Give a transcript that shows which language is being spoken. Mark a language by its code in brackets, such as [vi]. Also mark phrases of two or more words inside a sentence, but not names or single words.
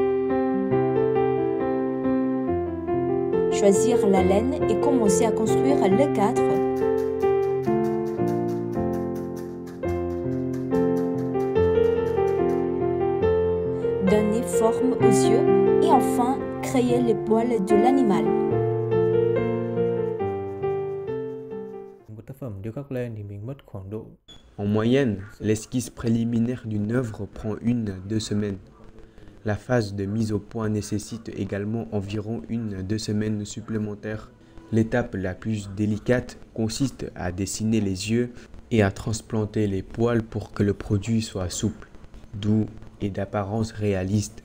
[fr] Choisir la laine et commencer à construire le cadre. Donner forme aux yeux et enfin créer les poils de l'animal. [vi] Một tác phẩm điêu khắc len thì mình mất khoảng độ. [fr] En moyenne, l'esquisse préliminaire d'une œuvre prend 1-2 semaines. La phase de mise au point nécessite également environ 1-2 semaines supplémentaires. L'étape la plus délicate consiste à dessiner les yeux et à transplanter les poils pour que le produit soit souple, doux et d'apparence réaliste.